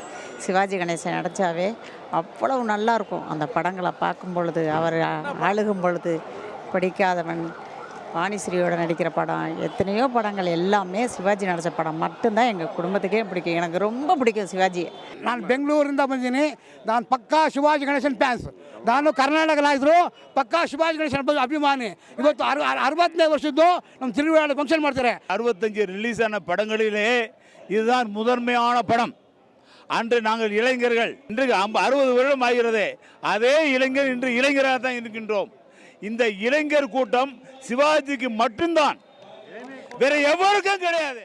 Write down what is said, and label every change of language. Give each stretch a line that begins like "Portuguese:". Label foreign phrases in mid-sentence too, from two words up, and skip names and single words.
Tamil: சிவாஜி கணேசன் நடித்தாவே அவ்வளவு நல்லாயிருக்கும். அந்த படங்களை பார்க்கும் பொழுது, அவர் ஆளுகும் பொழுது, படிக்காதவன், வாணிஸ்ரீயோட நடிக்கிற படம், எத்தனையோ படங்கள் எல்லாமே சிவாஜி நடித்த படம் மட்டும்தான் எங்கள் குடும்பத்துக்கே பிடிக்கும். எனக்கு ரொம்ப பிடிக்கும் சிவாஜಿಯೇ.
Kannada: ನಾನು ಬೆಂಗಳೂರಿಂದ ಬಂದಿನಿ. ನಾನು ಪಕ್ಕಾ ಶಿವಾಜಿ ಗಣೇಶನ್ ಫ್ಯಾನ್ಸ್. ನಾನು ಕರ್ನಾಟಕದಲ್ಲಿದ್ದರೂ ಪಕ್ಕಾ ಶಿವಾಜಿ ಗಣೇಶನ್ ಅಭಿಮಾನಿ. ಇವತ್ತು 65 ವರ್ಷದ್ದು ನಮ್ಮ ತಿರುವಿಳಾಡ ಫಂಕ್ಷನ್ ಮಾಡ್ತಾರೆ.
Tamil: 65 ரிலீஸ் ஆன படங்களிலே இதுதான் முதன்மையான படம். அன்று நாங்கள் இளைஞர்கள், இன்றைக்கு 60 வருடம் ஆகிறது. அதே இளைஞர் இன்று இளைஞராக தான் இருக்கின்றோம். இந்த இளைஞர் கூட்டம் சிவாஜிக்கு மட்டும்தான், வேற எவருக்கும் கிடையாது.